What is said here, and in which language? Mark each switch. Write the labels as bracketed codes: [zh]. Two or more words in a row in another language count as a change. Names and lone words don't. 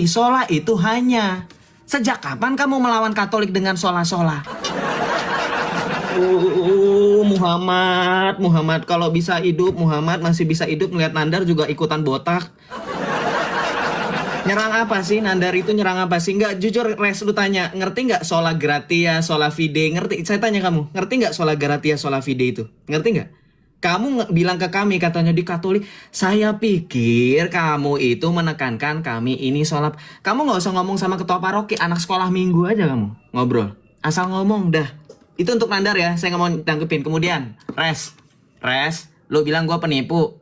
[id] Sola itu hanya. Sejak kapan kamu melawan Katolik dengan sola-sola? Muhammad kalau bisa hidup, Muhammad masih bisa hidup melihat Nandar juga ikutan botak. Nyerang apa sih? Nandar itu nyerang apa sih? Enggak, jujur Res, lu tanya, ngerti nggak [la] sola gratia, sola fide? [id] Ngerti? Saya tanya kamu, ngerti nggak [la] sola gratia, sola fide [id] itu? Ngerti nggak? Kamu bilang ke kami katanya di Katolik, saya pikir kamu itu menekankan kami ini sholat. Kamu nggak usah ngomong sama ketua paroki, anak sekolah minggu aja kamu ngobrol. Asal ngomong dah. Itu untuk Nandar ya, saya nggak mau tanggepin. Kemudian, Res, lu bilang gua penipu.